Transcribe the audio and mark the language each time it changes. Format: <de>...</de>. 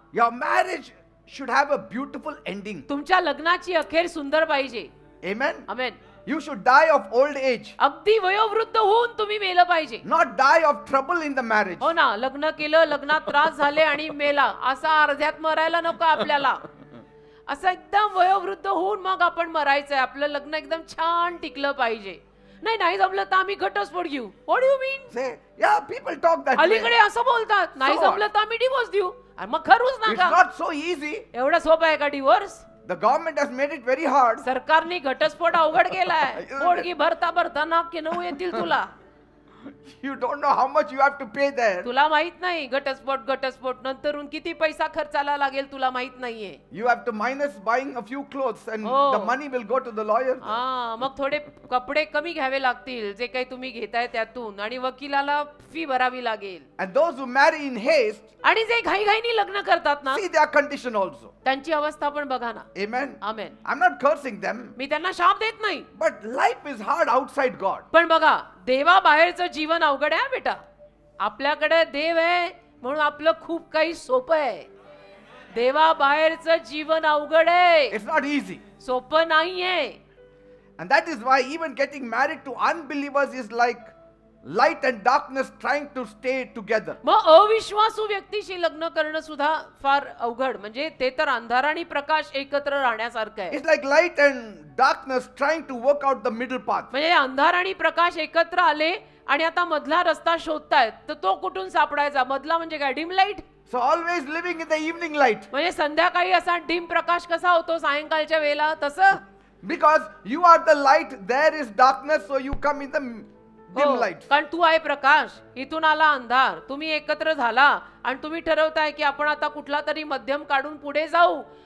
<en>Your marriage should have a beautiful ending.</en> <mr>तुमच्या लग्नाची अखेर सुंदर पाहिजे.</mr> <en>Amen.</en> <mr>Amen.</mr> <en>You should die of old age,</en> <mr>अगदी वयोवृद्ध होऊन तुम्ही मेलं पाहिजे.</mr> <en>not die of trouble in the marriage.</en> <mr>हो ना, लग्न केलं, लग्नात त्रास झाले आणि मेला, असा अर्ध्यात मरायला नको आपल्याला. असं एकदम वयोवृद्ध होऊन मग आपण मरायचंय. आपलं लग्न एकदम छान टिकलं पाहिजे. नाही जमलं तर आम्ही घटस्फोट घेऊ.</mr> <en>What do you mean? Say, yeah, people talk that</en> <mr>अलीकडे</mr> <en>way.</en> <mr>असं बोलतात, नाही</mr> <en>So what?</en> <mr>जमलं तर आम्ही डिवोर्स देऊ. आणि मग खरूच</mr> <en>It's</en> <mr>नका.</mr> <en>not so easy.</en> <mr>एवढं सोपं आहे का divorce?</mr> <en>The government has made it very hard.</en> <mr>सरकारने घटस्फोट अवघड केलाय. पोडगी भरता भरता नाक नऊ येतील तुला.</mr> <en>You don't know how much you have to pay there.</en> <mr>तुला माहित नाही घटस्फोट नंतरून किती पैसा खर्चाला लागेल तुला माहित नाहीये.</mr> <en>You have to minus buying a few clothes and Oh. the money will go to the lawyer.</en> <mr>हा, मग थोडे कपडे कमी घ्यावे लागतील जे काही तुम्ही घेताय त्यातून, आणि वकिलाला फी भरावी लागेल.</mr> <en>And those who marry in haste,</en> <mr>आणि जे घाईघाईनी लग्न करतात ना,</mr> <en>see their condition also.</en> <mr>त्यांची अवस्था पण बघा ना.</mr> <en>Amen.</en> <mr>Amen.</mr> <en>I'm not cursing them,</en> <mr>मी त्यांना शाप देत नाही,</mr> <en>but life is hard outside God.</en> <mr>पण बघा, देवाबाहेरचं जीवन अवघड आहे बेटा. आपल्याकडे देव आहे म्हणून आपलं खूप काही सोपं आहे. देवाबाहेरचं जीवन अवघड आहे,</mr> <en>It's not easy.</en> <mr>सोपं नाहीये.</mr> <en>And that is why even getting married to unbelievers is like light and darkness trying to stay together.</en> <mr>मग अविश्वासू व्यक्तीशी लग्न करणं सुद्धा फार अवघड. म्हणजे ते तर अंधार आणि प्रकाश एकत्र राहण्यासारखं आहे.</mr> <en>It's like light and darkness trying to work out the middle path.</en> <mr>म्हणजे अंधार आणि प्रकाश एकत्र आले आणि आता मधला रस्ता शोधतायत, तर तो कुठून सापडायचा? मधला म्हणजे काय? Dim light.</mr> <en>So always living in the evening light.</en> <mr>म्हणजे संध्याकाळी असा डिम प्रकाश कसा होतो सायंकाळच्या वेळेला, तसं.</mr> <en>Because you are the light, there is darkness, so you come in the dim</en> <mr>हो,</mr> <en>light.</en> <mr>कारण तू आहे प्रकाश, इथून आला अंधार, तुम्ही एकत्र झाला आणि तुम्ही ठरवताय की आपण आता कुठला तरी मध्यम काढून पुढे जाऊ.</mr>